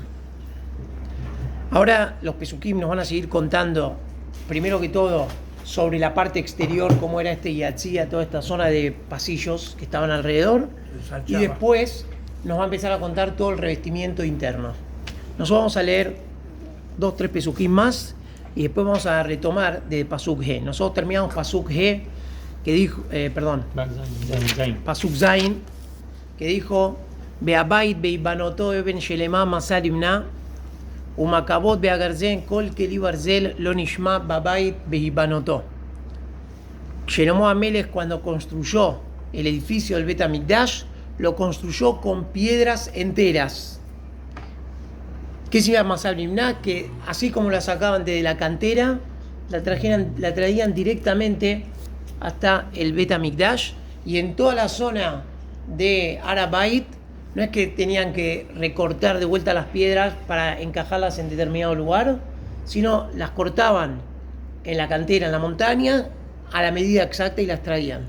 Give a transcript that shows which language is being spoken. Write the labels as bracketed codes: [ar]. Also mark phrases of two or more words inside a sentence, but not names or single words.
[es] Ahora los Pesukim nos van a seguir contando, primero que todo, sobre la parte exterior, cómo era este Yatzia, toda esta zona de pasillos que estaban alrededor, y después nos va a empezar a contar todo el revestimiento interno. Nosotros vamos a leer 2-3 Pesukim más, y después vamos a retomar de [he] פסוק ה. [es] Nosotros terminamos [he] פסוק ה, [es] que dijo, [he] פסוק ז, [es] que dijo: [he] והבית בהבנתו אבן שלמה מסע נבנה ומקבות והגרזן כל כלי ברזל לא נשמע בבית בהבנתו. [es] Shlomo HaMelech, cuando construyó el edificio del Bet HaMikdash, lo construyó con piedras enteras. ¿Qué significa [he] מסע נבנה? [es] Que así como la sacaban de la cantera, la traían directamente hasta el Bet HaMikdash, y en toda la zona de Arabait no es que tenían que recortar de vuelta las piedras para encajarlas en determinado lugar, sino las cortaban en la cantera, en la montaña, a la medida exacta, y las traían.